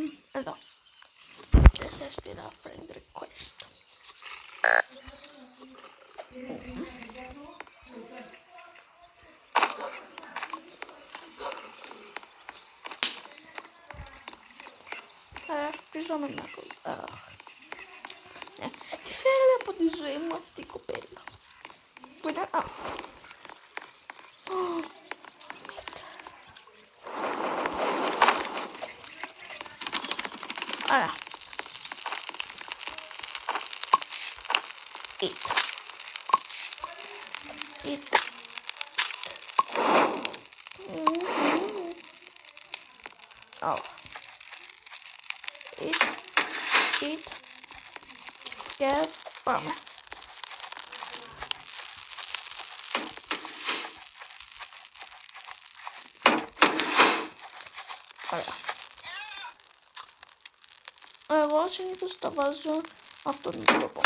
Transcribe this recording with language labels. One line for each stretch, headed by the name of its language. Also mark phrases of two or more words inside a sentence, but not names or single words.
Greek: Εδώ. Και θα στείλω friend request. Ελπίζω να με ακολουθεί. Τι θέλει από τη ζωή μου αυτή η κοπέλα. Που είναι... Άρα.
English: Eat. Oh. Eat.
Greek: Και πάμε. Ωραία. Εγώ συνήθως τα βάζω αυτόν τον τρόπο.